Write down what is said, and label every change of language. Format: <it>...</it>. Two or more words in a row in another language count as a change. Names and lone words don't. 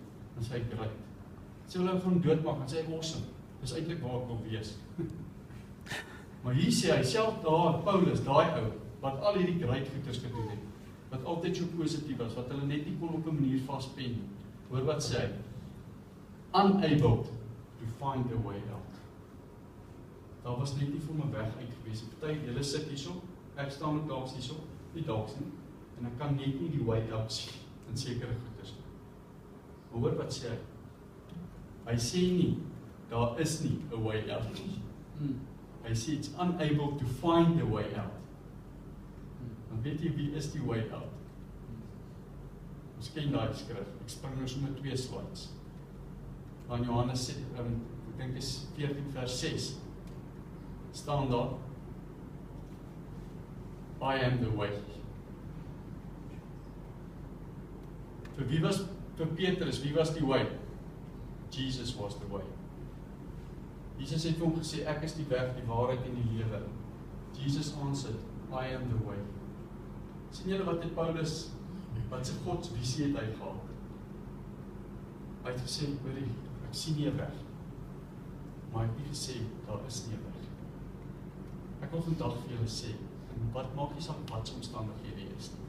<af>Dan sê hy great. Sê hulle gaan hom doodmaak, dan sê hy awesome. Dis eintlik waar ek wil wees. Maar hier sê hy, self daar, Paulus, daai ou, wat al hierdie great goeders gedoen het, wat altyd so positief was, wat hulle net nie kon op 'n manier vaspen nie. Hoor wat sê hy?</af> <en>Unable to find a way out.</en> <af>Daar was net nie vir my weg uit gewees. Party, julle sit hierso, ek staan ook daar hierso, nie dalk nie, en ek kan net nie die</af> <en>way out</en> <af>sien in sekere goeders. Maar hoor wat sê hy? Hy sê nie, daar is nie</af> <en>a way out</en> <af>nie. Hy sê,</af> <en>it's unable to find a way out.</en> <af>Dan weet jy, wie is die</af> <en>way out?</en> <af>Ons ken daai skrif, ek spring nou sommer 2 slides. Van Johannes, ek dink is 14 vers 6, staan daar,</af> <en>I am the way.</en> <af>Vir Petrus, wie was die way?</af> <en>Jesus was the way.</en> <af>Jesus het hom gesê, ek is die weg, die waarheid en die lewe.</af> <en>Jesus answered, I am the way.</en> <af>Sien julle wat het Paulus, wat sy godsvisie het hy gehad? Hy het gesê, hoorie, ek sien nie 'n weg. Maar hy het nie gesê, daar is nie 'n weg. Ek wil vandag vir julle sê, en wat maak nie saak wat se omstandighede is nie.</af>